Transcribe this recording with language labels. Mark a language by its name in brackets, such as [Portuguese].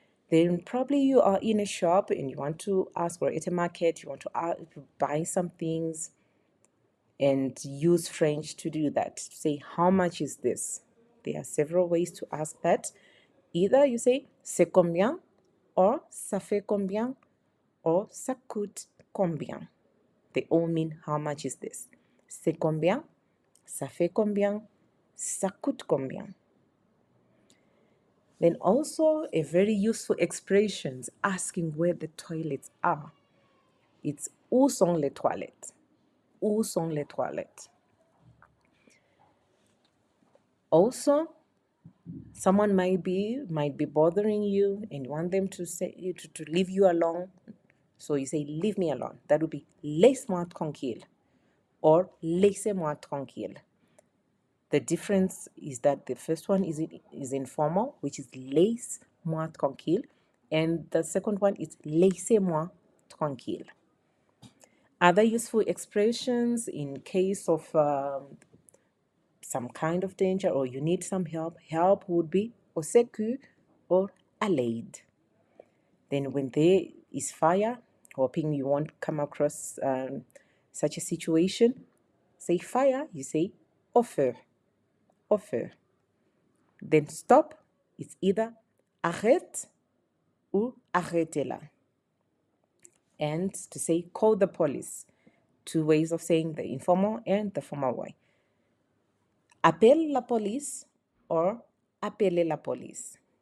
[English] Then probably you are in a shop and you want to ask, or at a market, you want to buy some things and use French to do that. Say, how much is this? There are several ways to ask that. Either you say, [French] c'est combien, [English] or [French] ça fait combien, or ça coûte combien. [English] They all mean how much is this. [French] C'est combien, ça fait combien, ça coûte combien. [English] Then also a very useful expression asking where the toilets are. It's [French] où sont les toilettes? où sont les toilettes? [English] Also, someone might be bothering you and you want them to say to leave you alone. So you say, leave me alone. That would be [French] laisse-moi tranquille [English] or [French] laissez-moi tranquille. [English] The difference is that the first one is informal, which is [French] laisse-moi tranquille, [English] and the second one is [French] laissez-moi tranquille. [English] Other useful expressions in case of some kind of danger or you need some help. Help would be [French] au secours [English] or [French] à l'aide. [English] Then when there is fire, hoping you won't come across such a situation, say fire, you say [French] au feu, au feu. [English] Then stop, it's either [French] arrête ou arrêtez-la. [English] And to say call the police, two ways of saying the informal and the formal way. [French] Appelle la police [English] or [French] appelez la police.